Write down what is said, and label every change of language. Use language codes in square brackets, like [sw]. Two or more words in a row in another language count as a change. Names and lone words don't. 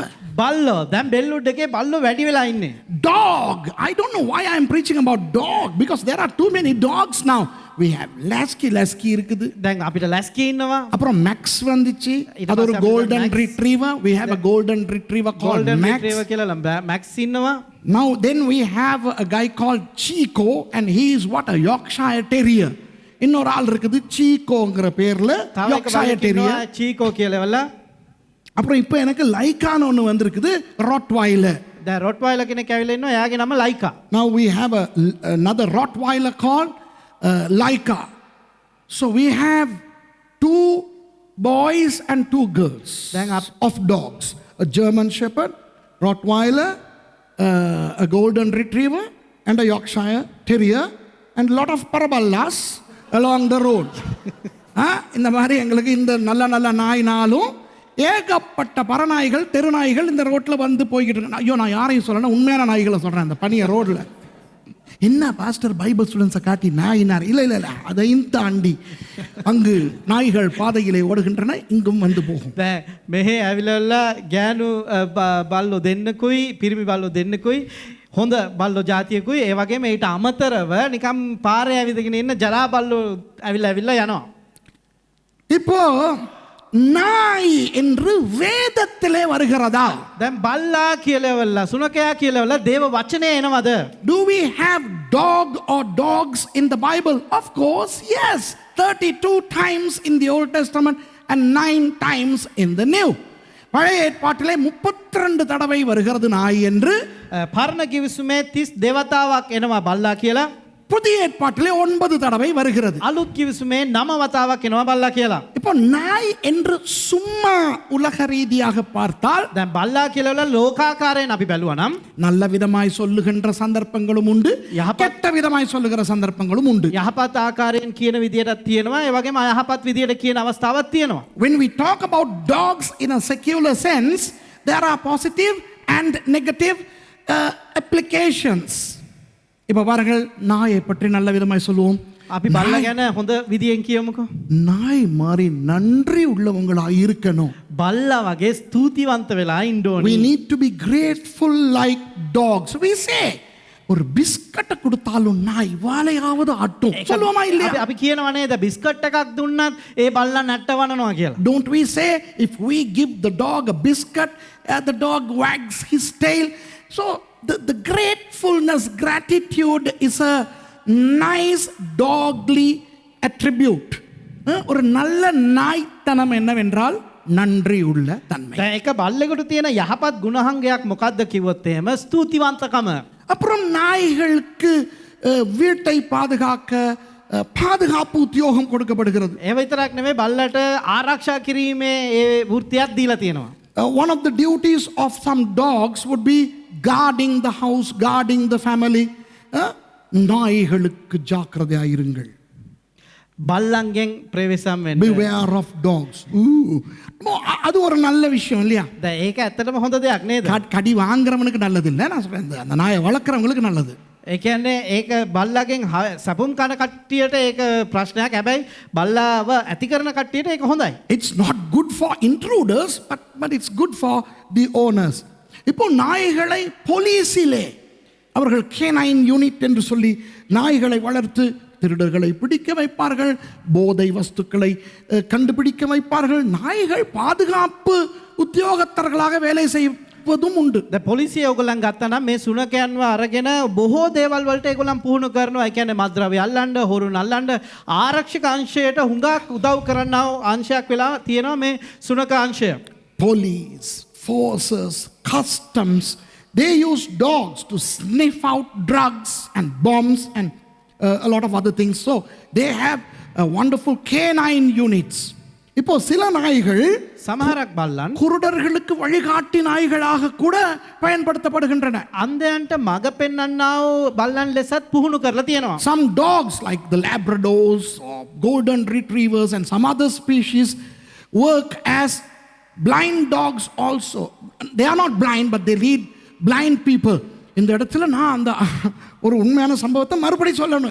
[si] බල්ලෝ දැන් බෙල්වුඩ් එකේ බල්ලෝ වැඩි වෙලා ඉන්නේ. [en] Dog. I don't know why I am preaching about dog, because there are too many dogs now. We have Lasky இருக்குது. [si] දැන් අපිට ලැස්කි ඉන්නවා. [ta] அப்புறம் மேக்ஸ் வந்துச்சு. [si] ඊට [ta] அது ஒரு [si] පස්සේ අපිට [en] golden Max. retriever. We have a golden retriever called [si] ගෝල්ඩන් Max. රිට්‍රීවර් කියලා මැක්ස් ඉන්නවා. [en] Now then we have a guy called Chico, and he is what, a Yorkshire Terrier. [ta] இன்னொரு ஆள் இருக்குது சீகோங்கிற பேர்ல [si] තව එක Yorkshire බල්ලෙක් Terrier. ඉන්නවා චීකෝ කියලා. [ta] அப்புறம் இப்போ எனக்கு லைக்கான ஒன்று வந்திருக்குது, Rottweiler. [si] දැන් රොට්වයිලර් කෙනෙක් ඇවිල්ලා ඉන්නවා. එයාගේ නම ලයිකා. [en] Now we have another Rottweiler called Laika. So we have 2 boys and 2 girls Then of dogs. A German Shepherd, Rottweiler, a Golden Retriever, and a Yorkshire Terrier, and a lot of paraballas along the road. [ta] இந்த மாதிரி எங்களுக்கு இந்த நல்ல நல்ல நாயினாலும் ஏகப்பட்ட பரநாய்கள் தெருநாய்கள் இந்த ரோட்டில் வந்து போய்கிட்டு இருக்கு. ஐயோ, நான் யாரையும் சொல்லணும், உண்மையான நாய்களை சொல்கிறேன். அந்த பனிய ரோட்டில் என்ன [en] pastor Bible students [ta] காட்டி நாயினார்? இல்லை இல்லை இல்லை, அதையும் தாண்டி அங்கு நாய்கள் பாதையிலே ஓடுகின்றன, இங்கும் வந்து போகும். [si] දැන් මෙහෙ ඇවිල්ලා ගෑනු බල්ලෝ දෙන්නකුයි පිරිමි බල්ලෝ දෙන්නකුයි හොඳ බල්ලෝ ජාතියකුයි ඒ වගේම ඊට අමතරව නිකම් පාරේ ඇවිදගෙන ඉන්න ජරා බල්ලෝ ඇවිල්ලා යනවා. [ta] இப்போ நாய் என்று வேதத்திலே வருகிறதா? [si] දැන් බල්ලා කියලාවලා සුනකයා කියලාවලා දේව වචනේ එනවද? [en] Do we have dog or dogs in the Bible? Of course, yes. 32 times in the Old Testament and 9 times in the New. [ta] பழைய ஏற்பாட்டிலே 32 தடவை வருகிறது நாய் என்று. [si] පරණ කිවිසුමේ 30 දේවතාවක් එනවා බල්ලා කියලා. [ta] புதிய ஏற்பாட்டிலே 9 தடவை வருகிறது. [si] අලුත් කිවිසුමේ 9 වතාවක් එනවා බල්ලා කියලා. [ta] இப்போ நாய் என்று சும்மா உலக ரீதியாக பார்த்தால், [si] දැන් බල්ලා කියලාවලා ලෝකාකාරයෙන් අපි බැලුවා නම් [ta] நல்ல விதமாய் சொல்லுகின்ற சந்தர்ப்பங்களும் உண்டு, கெட்ட விதமாய் சொல்லுகிற சந்தர்ப்பங்களும் உண்டு. [si] යහපත් ආකාරයෙන් කියන විදියටත් තියෙනවා. ඒ වගේම අයහපත් විදියට කියන අවස්ථාවක් තියෙනවා. [en] When we talk about dogs in a secular sense, there are positive and negative applications. [ta] இப்போ பாருங்கள், நாயை பற்றி நல்ல விதமாய் சொல்லுவோம். [si] අපි බල්ලා ගැන හොඳ විදියෙන් කියමුකෝ. [ta] நாய் மாதிரி நன்றி உள்ளவங்களாய் இருக்கணும். [si] බල්ලා වගේ ස්තුතිවන්ත වෙලා ඉන්න [en] We [si] ඕනේ. [en] need to be grateful like dogs. We say, [ta] ஒரு பிஸ்கட்டை கொடுத்தாலும் நாய் வாழையாவது ஆட்டும். சொல்லுவோமா இல்லையா? [si] අපි කියනවා නේද බිස්කට් එකක් දුන්නත් ඒ බල්ලා නැට්ටවනවා කියලා. [en] Don't we say, if we give the dog a biscuit, the dog wags his tail? So the gratefulness, gratitude is a nice dogly attribute. [ta] ஒரு நல்ல நாய்த்தனம் என்னவென்றால் நன்றி உள்ள தன்மை. [si] දැන් එක බල්ලෙකුට තියෙන යහපත් ගුණහංගයක් මොකක්ද කිව්වොත් එහෙම ස්තුතිවන්තකම. [ta] அப்புறம் நாய்களுக்கு வீட்டை பாதுகாக்க பாதுகாப்பு உத்தியோகம் கொடுக்கப்படுகிறது. [si] ඒ විතරක් නෙමෙයි බල්ලට ආරක්ෂා කිරීමේ ඒ වෘත්තියක් දීලා තියෙනවා. [en] One of the duties of some dogs would be guarding the house, guarding the family. [ta] நாய்களுக்கு ஜாக்கிரதையாயிருங்கள். [si] බල්ලන්ගෙන් ප්‍රවේශම් වෙන්න. [en] Beware of dogs. [ta] அது ஒரு நல்ல விஷயம் இல்லையா? [si] දැන් ඒක ඇත්තටම හොඳ දෙයක් නේද? [ta] கடி வாங்குறவனுக்கு நல்லது இல்லை, நான் சொல்றேன், அந்த நாயை வளர்க்குறவங்களுக்கு நல்லது. [si] ඒ කියන්නේ ඒක බල්ලාගෙන් සපුම් කන කට්ටියට ඒක ප්‍රශ්නයක්. හැබැයි බල්ලාව ඇති කරන කට්ටියට ඒක හොඳයි. [en] It's not good for intruders, but it's good for the owners. [ta] இப்போ நாய்களை போலீஸிலே அவர்கள் [en] canine unit [ta] என்று சொல்லி நாய்களை வளர்த்து திருடர்களை பிடிக்க வைப்பார்கள், போதை வஸ்துக்களை கண்டுபிடிக்க வைப்பார்கள். நாய்கள் பாதுகாப்பு உத்தியோகத்தர்களாக வேலை செய்வதும் உண்டு. [si] දැන් පොලිසිය ඕගොල්ලන් ගත්තා නම් මේ සුනකයන්ව අරගෙන බොහෝ දේවල් වලට ඒගොල්ලන් පුහුණු කරනවා. ඒ කියන්නේ මත්ද්‍රව්‍ය අල්ලන්න, හොරු නල්ලන්න ආරක්ෂක අංශයට හුඟක් උදව් කරනා අංශයක් වෙලා තියෙනවා මේ සුනක අංශය. [en] Police, forces, customs, they use dogs to sniff out drugs and bombs and a lot of other things. So they have wonderful canine units. [ta] இப்போ சில நாய்கள் [si] සමහරක් බල්ලන් [ta] குருடர்களுக்கு வழிகாட்டி நாய்களாக கூட பயன்படுத்தப்படுகின்றன. [si] අන්දයන්ට මඟ පෙන්වන්නා වූ බල්ලන් ලෙසත් පුහුණු කරලා තියෙනවා. [en] Some dogs like the Labradors or golden retrievers and some other species work as blind dogs also. They are not blind but they lead blind people. [ta] இந்த இடத்துல நான் அந்த ஒரு உண்மையான சம்பவத்தை மறுபடி சொல்லணும்.